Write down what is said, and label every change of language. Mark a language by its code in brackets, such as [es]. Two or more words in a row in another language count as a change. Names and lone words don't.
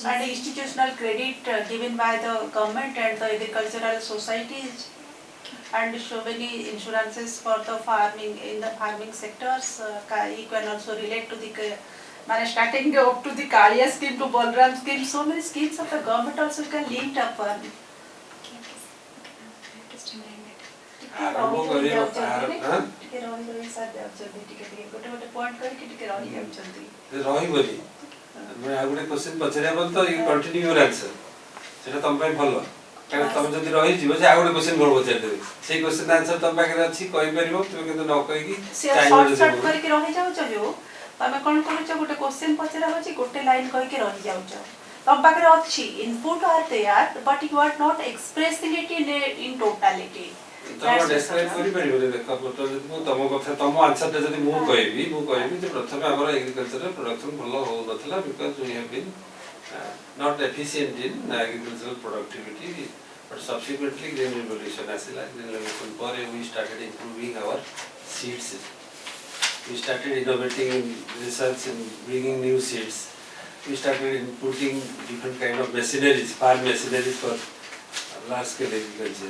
[en] And institutional credit given by the government and the agricultural societies, and so many insurances for the farming in the farming sectors. You can also relate to the starting up to the Kaliya scheme to Balram scheme. So many schemes of the government also can link up. Okay, I have to streamline that. [or] ଆରମ୍ଭ କରିବା ଟିକେ ରହି ସାର୍ ଯାଉଛନ୍ତି ଟିକେ ଗୋଟେ ଗୋଟେ ପଏଣ୍ଟ କରିକି ଟିକେ ରହି ଯାଉଛନ୍ତି। ରହିବନି ମାନେ ଆଉ ଗୋଟେ କ୍ୱେଶ୍ଚନ ପଚାରିବା ପରେ ତ [en] you continue your answer, [or] ସେଟା ତମ ପାଇଁ ଭଲ, କାରଣ ତମେ ଯଦି ରହିଯିବ ଯେ ଆଉ ଗୋଟେ କ୍ୱେଶ୍ଚନ କଣ ପଚାରିଦେବେ, ସେଇ କ୍ୱେଶ୍ଚନ ଆନ୍ସର ତମ ପାଖରେ ଅଛି କହିପାରିବ, ତୁମେ କିନ୍ତୁ ନ କହିକି ସର୍ଟ କରିକି ରହିଯାଉଛ ଯୋଉ ତମେ କଣ କରୁଛ, ଗୋଟେ କ୍ୱେଶ୍ଚନ ପଚରା ହଉଛି ଗୋଟେ ଲାଇନ କହିକି ରହିଯାଉଛ, ତମ ପାଖରେ ଅଛି [en] input are there but you are not expressing it in totality. [or] ତମ ଡେସ୍କ୍ରାଇବ୍ କରିପାରିବନି। ଦେଖ ଯଦି ମୁଁ ତମ କଥା ତମ ଆନ୍ସରଟା ଯଦି ମୁଁ କହିବି ଯେ ପ୍ରଥମେ ଆମର ଏଗ୍ରିକଲଚର ପ୍ରଡକ୍ସନ ଭଲ ହଉନଥିଲା ବିକଜ [en] we have been not efficient in agricultural productivity, but subsequently green revolution asila, green revolution pore we started improving our seeds, we started innovating in research and bringing new seeds, we started inputting different kind of machineries, farm machineries for large scale agriculture.